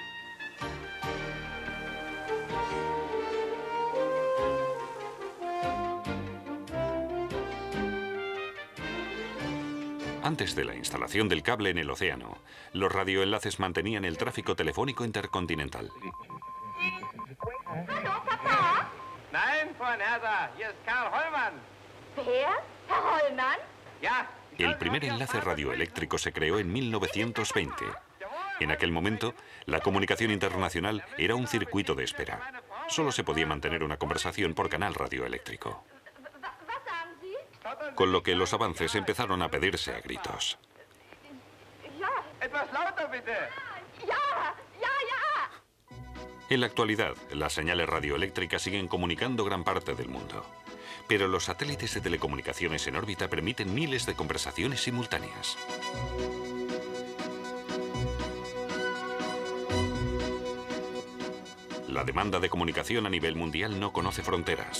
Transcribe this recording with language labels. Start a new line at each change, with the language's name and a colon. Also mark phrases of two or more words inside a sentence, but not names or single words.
Spanish: Antes de la instalación del cable en el océano, los radioenlaces mantenían el tráfico telefónico intercontinental.
German: Hallo, Papa. Nein, Frau Nersa, hier ist Karl Hollmann. Wer? Herr Hollmann? Ja.
Spanish: El primer enlace radioeléctrico se creó en 1920. En aquel momento, la comunicación internacional era un circuito de espera. Solo se podía mantener una conversación por canal radioeléctrico.
German: Was sagen Sie?
Spanish: Con lo que los avances empezaron a pedirse a gritos.
German: Ja, Etwas lauter bitte. ja.
Spanish: En la actualidad, las señales radioeléctricas siguen comunicando gran parte del mundo. Pero los satélites de telecomunicaciones en órbita permiten miles de conversaciones simultáneas. La demanda de comunicación a nivel mundial no conoce fronteras.